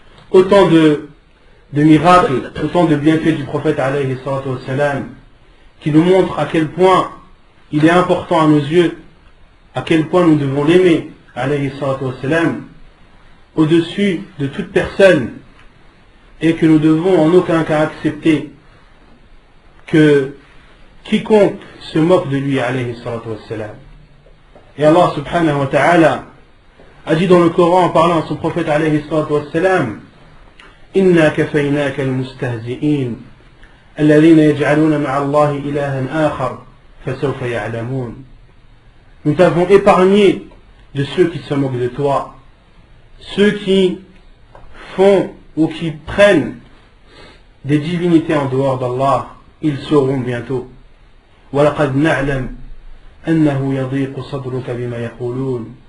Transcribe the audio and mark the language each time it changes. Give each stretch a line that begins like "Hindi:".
French: Autant de miracles, autant de bienfaits du prophète alayhi salam qui nous montrent à quel point il est important à nos yeux, à quel point nous devons l'aimer alayhi salam au-dessus de toute personne, et que nous devons en aucun cas accepter que quiconque se moque de lui alayhi salam. Et Allah subhanahu wa ta'ala a dit dans le Coran en parlant à son prophète alayhi salam
Arabic: Inna kafaynaka al-mustahzi'in الذين يجعلون مع الله إلها آخر فسوف يعلمون.
French: Nous t'avons épargné de ceux qui se moquent de toi, ceux qui font ou qui prennent des divinités en dehors d'Allah, ils sauront bientôt.
Arabic: وَلَقَدْ نَعْلَمْ أَنَّهُ يَضِيقُ صَدْرُكَ بِمَا يَقُولُونَ.